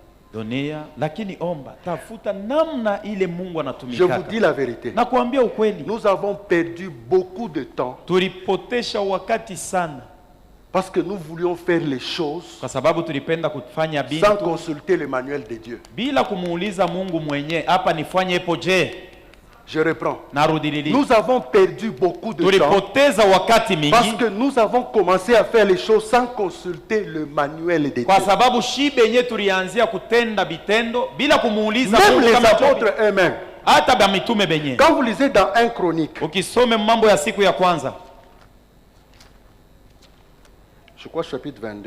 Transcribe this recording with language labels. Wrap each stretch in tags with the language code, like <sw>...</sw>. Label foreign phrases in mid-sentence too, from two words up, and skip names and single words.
<sw>Dunia, lakini omba, tafuta namna ile Mungu</sw> <fr>Je</fr> <sw>anatumika.</sw> <fr>vous dis la vérité.</fr> <sw>Na kuambia ukweli,</sw> <fr>Nous avons perdu beaucoup de temps</fr> <sw>tulipotesha wakati sana</sw> <fr>parce que nous voulions faire les choses</fr> <sw>kwa sababu tulipenda kufanya</sw> <fr>sans</fr> <sw>bintu</sw> <fr>consulter le manuel de Dieu.</fr> <sw>bila kumuuliza Mungu mwenyewe, hapa nifanye epo je?</sw> <fr>Je reprends.</fr> <sw>Narudi lili.</sw> <fr>Nous avons perdu beaucoup de temps</fr> <sw>Tulipoteza wakati</sw> <fr>parce</fr> <sw>mingi</sw> <fr>que nous avons commencé à faire les choses sans consulter le manuel de Dieu.</fr> <sw>kwa sababu shibe yenyewe tulianzia kutenda bitendo bila kumuuliza</sw> <fr>Même</fr> <sw>Mungu</sw> <fr>les</fr> <sw>kama</sw> <fr>apôtres eux-mêmes.</fr> <sw>hata ba mitume benye.</sw> <fr>Quand vous lisez dans 1 Chronique,</fr> <sw>Ukisome mambo ya siku ya kwanza,</sw> <fr>je crois chapitre 22,</fr>